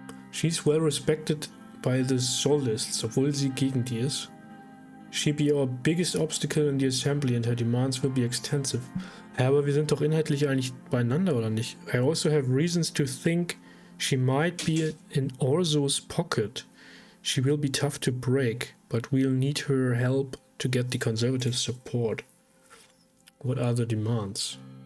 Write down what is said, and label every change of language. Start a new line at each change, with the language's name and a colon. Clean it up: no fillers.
English: She's well respected by the Solists,
German: obwohl sie gegen die ist.
English: She be our biggest obstacle in the assembly and her demands will be extensive.
German: Ja, aber wir sind doch inhaltlich eigentlich beieinander, oder nicht?
English: I also have reasons to think she might be in Orso's pocket. She will be tough to break, but we'll need her help to get the conservative support. What are the demands?